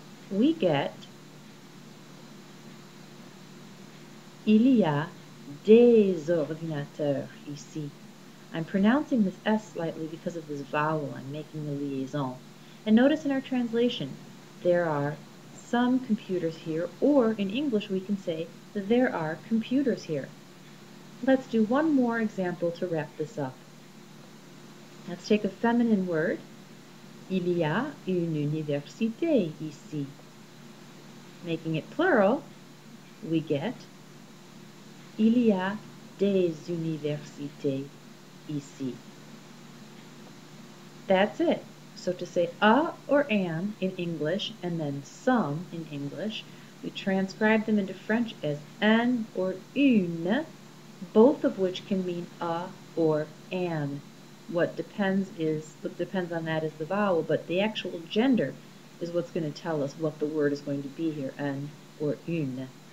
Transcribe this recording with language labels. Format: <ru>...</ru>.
<en>We get</en> <fr>il y a des ordinateurs ici.</fr> <en>I'm pronouncing this S slightly because of this vowel. I'm making the liaison. And notice in our translation, there are some computers here, or in English we can say that there are computers here. Let's do one more example to wrap this up. Let's take a feminine word.</en> <fr>Il y a une université ici.</fr> <en>Making it plural, we get</en> <fr>il y a des universités ici.</fr> <en>That's it. So to say a or an in English and then some in English, we transcribe them into French as un or une, both of which can mean a or an. What depends on that is the vowel, but the actual gender is what's going to tell us what the word is going to be here, un or une.</en>